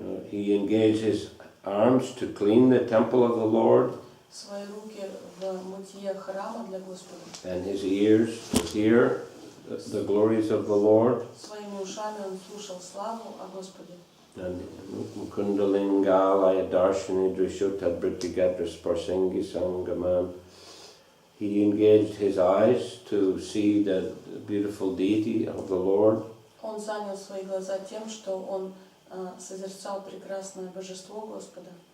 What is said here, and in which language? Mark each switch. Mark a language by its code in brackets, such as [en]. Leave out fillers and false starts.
[en] He engaged his arms to clean the temple of the Lord. [ru] Свои руки в мытье храма для Господа. [en] And his ears to hear the glories of the Lord. [ru] Своими ушами он слушал славу о Господе. [sa] And Mukundalingalaya Darshani Drishotadbrittigatra Sparsengi Sangaman. [en] He engaged his eyes to see the beautiful deity of the Lord. [ru] Он занял свои глаза тем, что он созерцал прекрасное божество Господа.